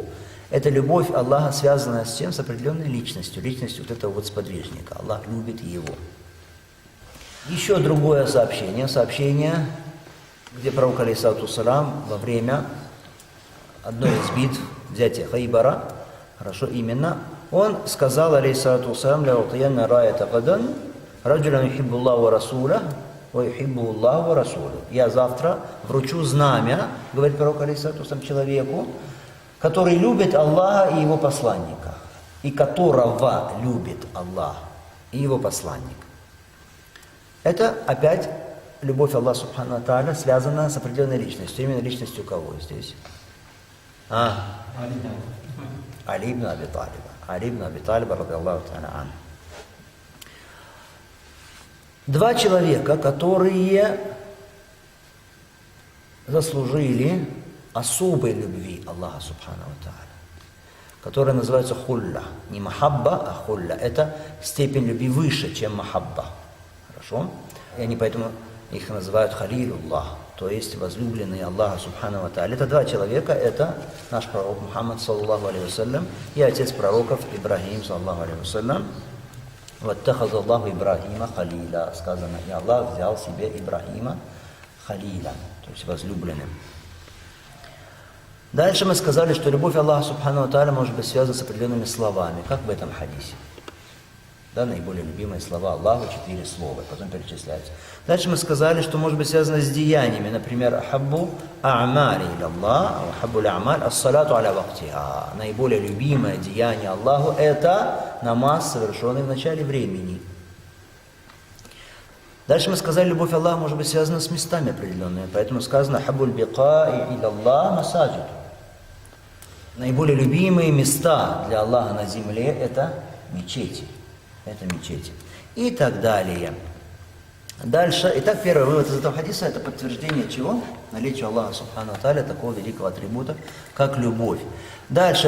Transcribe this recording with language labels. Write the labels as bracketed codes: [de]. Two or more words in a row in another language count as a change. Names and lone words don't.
[ru] Эта любовь Аллаха связана с чем? С определенной личностью вот этого вот сподвижника. Аллах любит его. Еще другое сообщение, где пророк [ar] عليه الصلاة والسلام [ru] во время одной из битв, взятия Хайбара, хорошо, именно, он сказал [ar] عليه الصلاة والسلام: «لأعطين الراية غدا رجلا يحب الله ورسوله ويحب الله ورسوله». [ru] Я завтра вручу знамя, говорит пророк [ar] عليه الصلاة والسلام, [ru] человеку, который любит Аллаха и его посланника, и которого любит Аллах и его посланник. Это опять любовь Аллаха [ar] سبحانه وتعالى [ru] связана с определенной личностью. Именно личностью кого здесь? Али ибн Аби Талиба. Али ибн Аби Талиба, [ar] رضي الله تعالى عنه. [ru] Два человека, которые заслужили особой любви Аллаха [ar] سبحانه وتعالى, [ru] которая называется хулля. Не махабба, а хулля. Это степень любви выше, чем махабба. Хорошо? И они поэтому их называют халилуллах, то есть возлюбленные Аллаха [ar] سبحانه وتعالى. [ru] Это два человека, это наш пророк Мухаммад, [ar] صلى الله عليه وسلم, [ru] и отец пророков Ибрахим, [ar] صلى الله عليه وسلم. «واتخذ الله إبراهيم خليلا». [ru] Сказано, и Аллах взял себе Ибрахима халила, то есть возлюбленным. Дальше мы сказали, что любовь Аллаха [ar] سبحانه وتعالى [ru] может быть связана с определенными словами, как в этом хадисе. Да, наиболее любимые слова Аллаху, 4 слова, потом перечисляются. Дальше мы сказали, что может быть связано с деяниями. Например, [ar] «أحب الأعمال إلى الله أحب الأعمال الصلاة على وقتها». [ru] Наиболее любимое деяние Аллаху – это намаз, совершенный в начале времени. Дальше мы сказали, любовь Аллаха может быть связана с местами определенными. Поэтому сказано [ar] «أحب البقاع إلى الله المساجد». [ru] Наиболее любимые места для Аллаха на земле – это мечети. И так далее. Дальше. Итак, первый вывод из этого хадиса – это подтверждение чего? Наличия Аллаха [ar] سبحانه وتعالى, [ru] такого великого атрибута, как любовь. Дальше.